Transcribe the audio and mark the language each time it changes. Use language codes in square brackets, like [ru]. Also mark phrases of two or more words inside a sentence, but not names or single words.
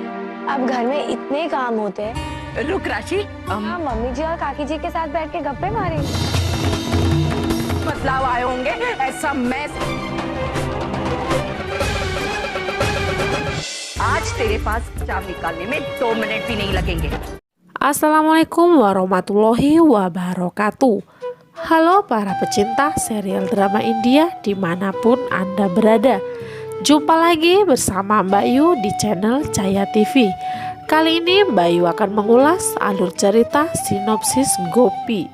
[hi] अब घर में इतने काम होते हैं। रुक राशि, हाँ, मम्मी जी और काकी जी के साथ बैठ के गप्पे मारी। बदलाव आए होंगे, ऐसा मैं आज तेरे पास चाव निकालने में 2 मिनट भी नहीं लगेंगे। [ar] السلام عليكم ورحمة الله وبركاته. [id] Halo para pecinta serial drama India dimanapun Anda berada. Jumpa lagi bersama Mbak Yu di channel Cahaya TV. Kali ini Mbak Yu akan mengulas alur cerita sinopsis Gopi.